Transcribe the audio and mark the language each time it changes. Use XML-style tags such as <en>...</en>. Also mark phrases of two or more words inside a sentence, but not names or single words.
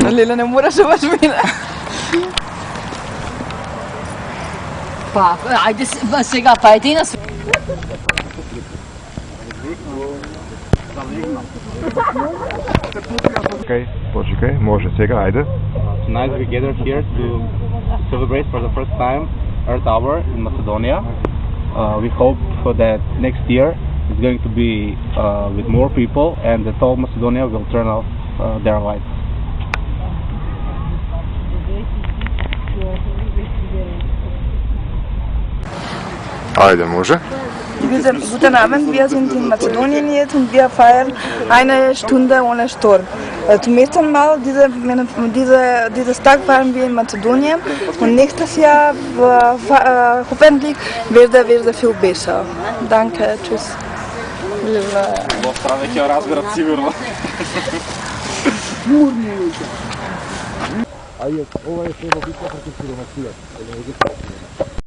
<mk>Леле, не мораше баш мина. Па, ајде сега, па ајде и на свет. Окей, почекај, може сега, ајде.</mk> <en>Tonight we gathered here to celebrate for the first time Earth Hour in Macedonia. We hope that next year it's going to be with more people and that all Macedonia will turn off their lights.</en> <mk>Ајде, може.</mk> <de>Guten Abend, wir sind in Mazedonien jetzt und wir feiern eine Stunde ohne Sturm. Zum ersten Mal dieses Tag feiern wir in Mazedonien und nächstes Jahr hoffentlich wird es viel besser. Danke, tschüss.</de> <mk>Трябва да ќе разберат сигурно. Ова е сега битка против сиромасија.</mk>